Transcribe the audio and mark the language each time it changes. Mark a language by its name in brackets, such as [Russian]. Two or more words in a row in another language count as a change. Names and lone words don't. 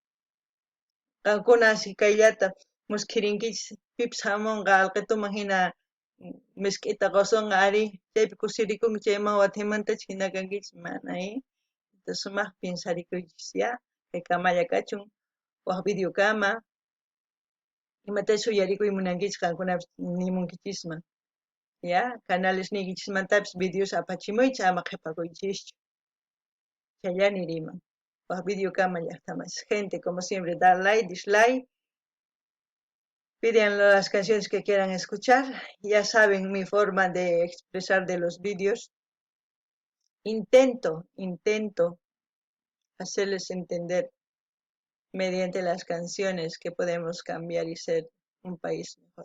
[Quechua] Qankuna si kayllata muskirinkichis, pipis hamunqa allqituman hina misk'ita qusunqa, ari chaypi kusirikunki, chayman wataymantachik hina kankichis, mana, entonces sumaq pinsarikuychis, ya, kay kamalla kachun, waq videokama, imatashi uyarikuy munankichis qankunapis nimunkichisman, ya, canales niykichismantapis videos apachimuycha, ama qhipakuychischu. Chaylla niriman. Waq videokama llaqtamas. [Spanish] Gente, como siempre, dar like, dislike, piden las canciones que quieran escuchar, ya saben mi forma de expresar de los vídeos. Intento hacerles entender mediante las canciones que podemos cambiar y ser un país mejor.